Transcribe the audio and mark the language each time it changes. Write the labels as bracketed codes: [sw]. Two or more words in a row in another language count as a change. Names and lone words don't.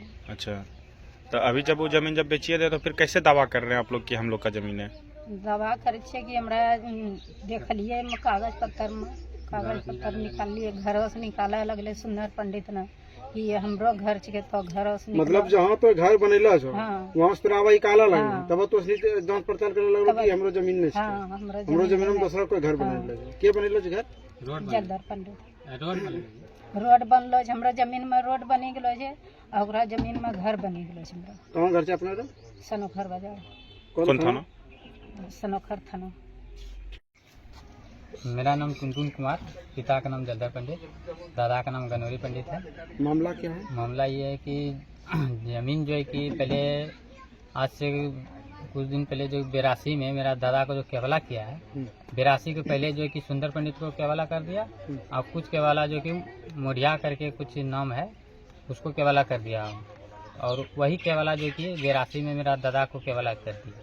[hi] अच्छा, तो अभी जब वो जमीन जब बेचिए थे तो फिर कैसे दावा कर रहे हैं आप लोग कि हम लोग का जमीन है? [anp] दावा करे छे कि हमरा देखलिए कागज पत्तर निकालिए, घर से निकाले लगले सुंदर पंडित ने कि ये हमरो घर छे। तो घर से मतलब जहाँ तो घर बनेला छो हाँ, वहाँ से तोरा काला लगे हाँ। तब तो असली जांच पड़ताल करे लगलो कि हमरो जमीन नहीं हाँ, छे, हमरो हमरो जमीन में दूसरा कोई घर हाँ। बनेला छे। के बनेला छे घर? जगदर पंडित रोड बनलो छे, हमरा जमीन में रोड बनी गेलो छे और ओकरा जमीन में घर बनी गेलो छे। हमरा कहाँ घर छे अपना रे? सनोखर बाजार, [hi] कौन थाना? सनोखर थाना। मेरा नाम टुनटुन कुमार, पिता का नाम जगदर पंडित, दादा का नाम गनौरी पंडित है। मामला क्या है? मामला ये है कि जमीन जो है कि पहले आज से कुछ दिन पहले जो 82 में मेरा दादा को जो केवला किया है, 82 के पहले जो है कि सुंदर पंडित को केवला कर दिया और कुछ केवला जो कि मोढ़िया करके कुछ नाम है उसको केवला कर दिया और वही केवला जो कि 82 में मेरा दादा को केवला कर दिया।